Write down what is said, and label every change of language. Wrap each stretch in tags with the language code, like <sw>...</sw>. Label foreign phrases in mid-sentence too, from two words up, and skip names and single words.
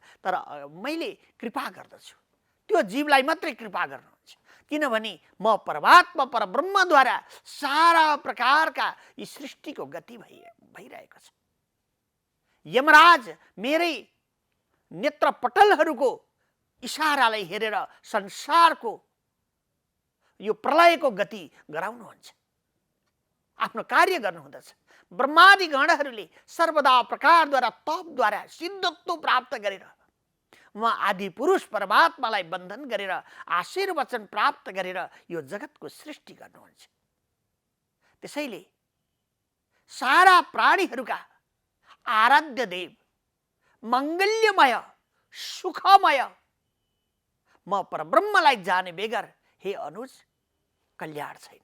<ne>तर मैले कृपा गर्दछु, त्यो जीवलाई मात्रै कृपा गर्नुहुन्छ, किनभने म परमात्मा परब्रह्मद्वारा सारा प्रकारका यी सृष्टिको गति भइरहेको छ। यमराज मेरै नेत्रपटलहरूको इशारालाई हेरेर संसारको यो प्रलयको गति गराउनुहुन्छ, आफ्नो कार्य गर्नुहुँदछ। ब्रह्मादि गणहरूले सर्वदा प्रकारद्वारा तपद्वारा सिद्धत्व प्राप्त गरेर म आदि पुरुष परमात्मालाई बन्धन गरेर आशीर्वचन प्राप्त गरेर यो जगतको सृष्टि गर्नुहुन्छ। त्यसैले सारा प्राणीहरूका आराध्य देव, मङ्गल्यमय, सुखमय म परब्रह्मलाई जाने बेगर हे अनुज कल्याण छैन।</ne>